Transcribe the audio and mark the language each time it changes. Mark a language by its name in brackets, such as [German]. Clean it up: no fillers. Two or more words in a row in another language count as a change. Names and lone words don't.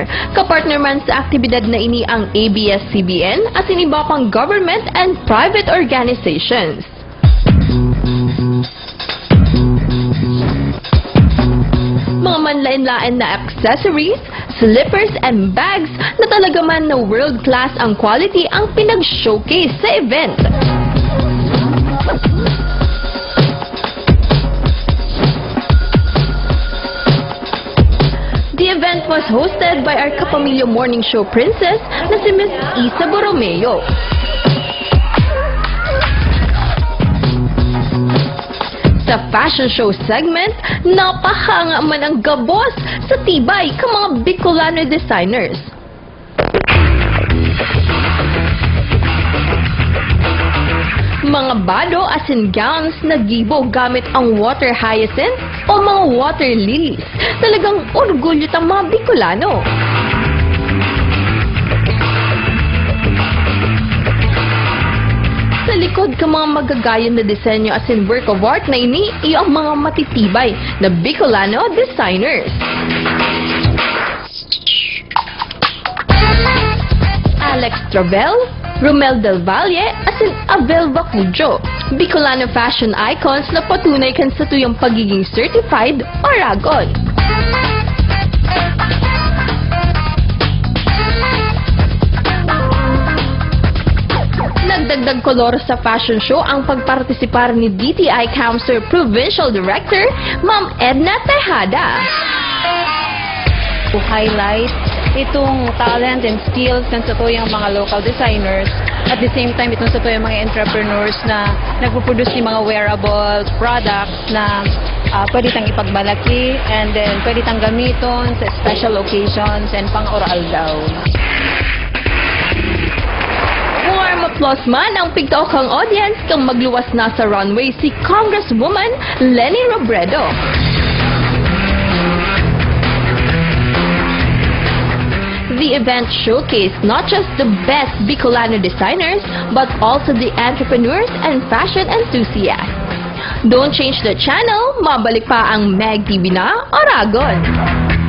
[Bikol] Kapartner man sa aktibidad na ini ang ABS-CBN at iba pang [English] government and private organizations. [Bikol] Mga manlain-lain na accessories, [English] slippers, and bags [Bikol] na talaga man na world-class ang quality ang pinag-showcase sa event. [English] The event was hosted by our Kapamilya Morning Show princess [Bikol] na si [English] Miss Isa Borromeo. [Bikol] Sa fashion show segment, napahanga man ang gabos sa tibay ka mga Bicolano designers. Mga bado as in gowns na gibo gamit ang [English] water hyacinth [Bikol] o mga [English] water lilies. [Bikol] Talagang orgulyo tang mga Bicolano. Sa likod ka mga magagayon na disenyo as in [English] work of art [Bikol] na ini, iyo ang mga matitibay na Bicolano designers. Alex Travel, Romel Del Valle, at si Abel Bacujo, Bicolano [English] fashion icons [Bikol] na patunay kan sa tuyong pagiging certified Oragon. Nagdagdag kolor sa [English] fashion show [Bikol] ang pagpartisipar ni DTI Council Provincial Director, Ma'am Edna Tejada. [English] To highlight itong talent and skills [Bikol] ng sa tuyang mga [English] local designers. At the same time, [Bikol] itong sa tuyang mga entrepreneurs na nagpo-produce ng mga [English] wearable products [Bikol] na pwede tang ipagmalaki and then pwede tang gamiton sa [English] special occasions [Bikol] and pang-oral daw. [English] Warm applause [Bikol] man ang pigtaokang audience kang magluwas na sa runway si Congresswoman Leni Robredo. [English] The event showcased not just the best Bicolano designers, but also the entrepreneurs and fashion enthusiasts. Don't change the channel, [Bikol] mabalik pa ang Meg TV na Oragon.